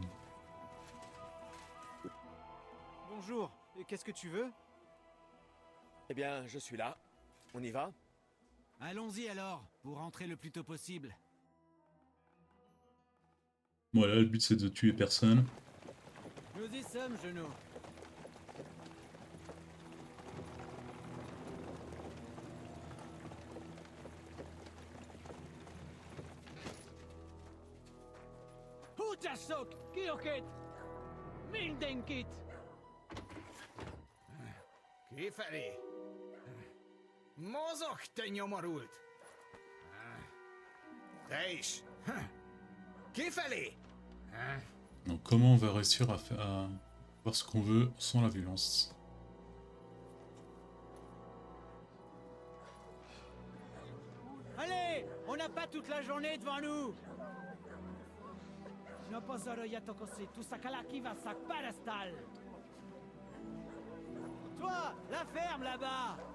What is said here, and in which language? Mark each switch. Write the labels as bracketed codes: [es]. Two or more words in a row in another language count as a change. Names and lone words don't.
[fr] Bonjour, et qu'est-ce que tu veux? Eh bien, je suis là. On y va? Allons-y alors, pour rentrer le plus tôt possible. Voilà, le but c'est de tuer personne. Nous y sommes, Genou. Utasok, Kioket, Mildenkit. [hu] Kifelé! Mozog, te nyomorult! Te is! Kifelé! [fr] Donc comment on va réussir à voir ce qu'on veut sans la violence? Allez, on n'a pas toute la journée devant nous. Toi, la ferme là-bas.